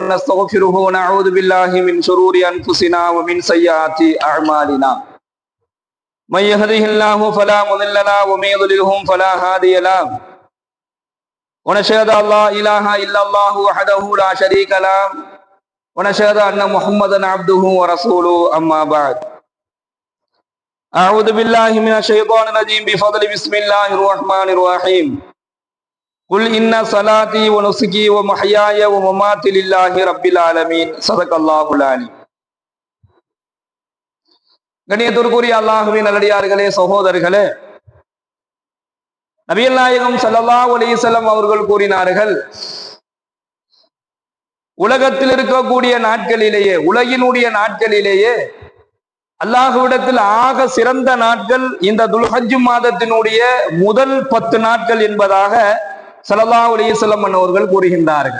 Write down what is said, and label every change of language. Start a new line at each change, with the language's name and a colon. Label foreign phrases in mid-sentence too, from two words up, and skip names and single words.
Arabic: ونستغفره ونعوذ بالله من شرور أنفسنا ومن سيئات أعمالنا من يهده الله فلا مضل له ومن يضلله فلا هادي له ونشهد أن لا إله إلا الله وحده لا شريك له ونشهد أن محمدا عبده ورسوله أما بعد أعوذ بالله من الشيطان الرجيم بفضل بسم الله الرحمن الرحيم قل إن صلاتي ونسكي ومحياي ومماتي لله رب العالمين صدق الله العليم.
Tamil: கண்ணியத்திற்குரிய அல்லாஹ்வின் நல்லடியார்களே, சகோதரர்களே, நபிகள் நாயகம்
Arabic: صلى الله عليه وسلم
Tamil: அவர்கள் கூறினார்கள், உலகத்தில் இருக்கக்கூடிய நாட்களிலேயே, உலகினுடைய நாட்களிலேயே அல்லாஹ்விடத்தில் ஆக சிறந்த நாட்கள் இந்த துல்ஹஜ் மாதத்தினுடைய முதல் 10 நாட்கள் என்பதாக
Arabic: صلى الله عليه وسلم
Tamil: அவர்கள் கூறுகின்றார்கள்.